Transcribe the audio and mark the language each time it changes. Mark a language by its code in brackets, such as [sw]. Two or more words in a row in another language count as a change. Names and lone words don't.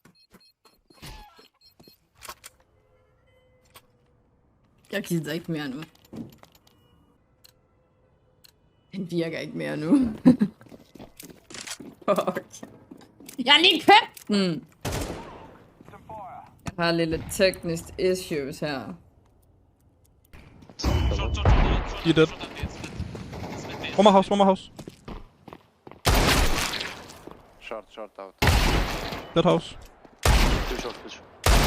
[da] Jeg gider ikke mere nu. Den virker ikke mere nu. Fuck. Jeg har lige købt den! Jeg har lidt teknisk issues her. [en] You're dead. One more house. Short out. That house. Two short.